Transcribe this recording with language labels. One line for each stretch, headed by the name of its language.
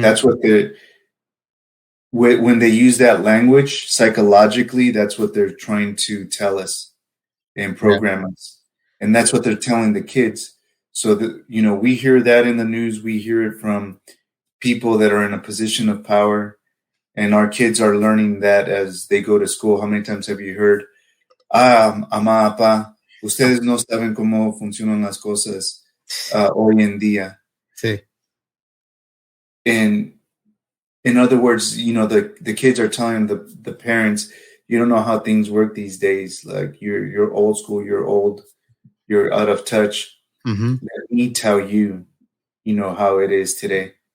English: That's what when they use that language psychologically, that's what they're trying to tell us and program us. And that's what they're telling the kids. So that, we hear that in the news, we hear it from people that are in a position of power, and our kids are learning that as they go to school. How many times have you heard,
Spanish: mamá, papá, ustedes no saben cómo funcionan las cosas hoy en día? Sí.
English: And in other words, the kids are telling the parents, you don't know how things work these days. Like you're old school, you're old, you're out of touch. Mm-hmm. Let me tell you, how it is today.